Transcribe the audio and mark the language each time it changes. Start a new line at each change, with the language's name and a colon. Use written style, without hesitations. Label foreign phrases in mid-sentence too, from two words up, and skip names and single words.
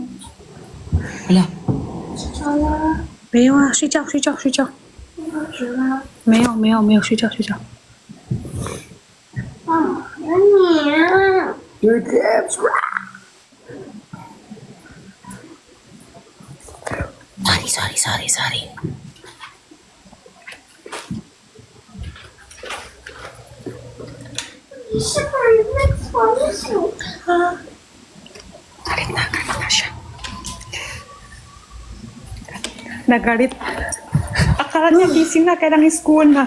Filipino: Wala.
Chinese: 没有啊，睡觉，睡觉，睡觉。没有，没有，没有，睡觉，睡觉。
English: Your caps! Sorry.
Filipino: Nagalit. Akala niya gising na, kailang school na.